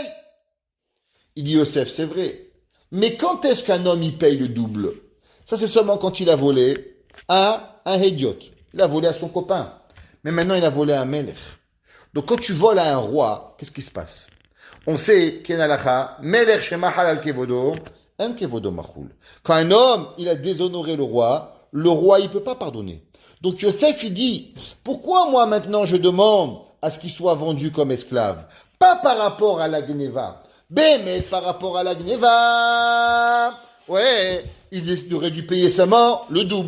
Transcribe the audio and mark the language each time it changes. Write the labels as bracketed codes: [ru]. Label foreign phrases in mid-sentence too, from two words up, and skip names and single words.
[fr] Il dit Yosef, c'est vrai. Mais quand est-ce qu'un homme, il paye le double? Ça, c'est seulement quand il a volé à un idiot. Il a volé à son copain. mais maintenant il a volé à un melech. Donc quand tu voles à un roi, qu'est-ce qui se passe? On sait qu'en halakha, [he] מלך שמחל על כבודו, [fr] un [he] כבודו מחול. [fr] Quand un homme, il a déshonoré le roi il peut pas pardonner. Donc Yosef, il dit, pourquoi moi maintenant je demande à ce qu'il soit vendu comme esclave? Pas par rapport à la gneva, mais par rapport à la gneva. Ouais, il aurait dû payer seulement le double.